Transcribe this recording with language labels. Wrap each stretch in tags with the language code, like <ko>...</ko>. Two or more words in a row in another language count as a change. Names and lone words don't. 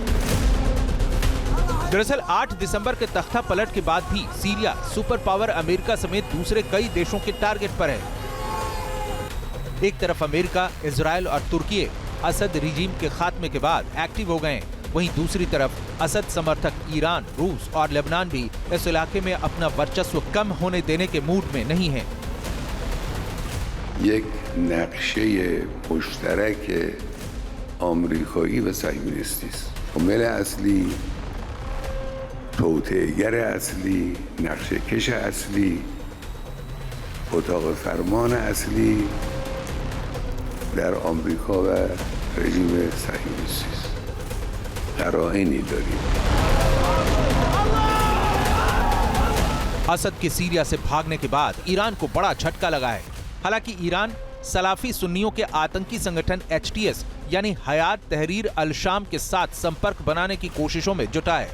<hi>दरअसल 8 दिसंबर के तख्ता पलट के बाद भी सीरिया</hi> <en>super power</en> <hi>अमेरिका समेत दूसरे कई देशों के टारगेट पर है। एक तरफ अमेरिका, इजराइल और तुर्की असद रिजीम के खात्मे के बाद एक्टिव हो गए, वहीं दूसरी तरफ असद समर्थक ईरान, रूस और लेबनान भी इस इलाके में अपना वर्चस्व कम होने देने के मूड में नहीं है।</hi> <fa>یک نقشه مشترک آمریکایی و صهیونیستی است. عامل اصلی، توطئه‌گر اصلی، نقشه‌کش اصلی، اتاق فرمان اصلی در آمریکا و رژیم صهیونیستی است. قرائنی داریم.</fa> <hi>असद के सीरिया से भागने के बाद ईरान को बड़ा झटका लगा है। हालांकि ईरान सलाफी सुन्नियों के आतंकी संगठन HTS यानी हयात तहरीर अल शाम के साथ संपर्क बनाने की कोशिशों में जुटा है।</hi>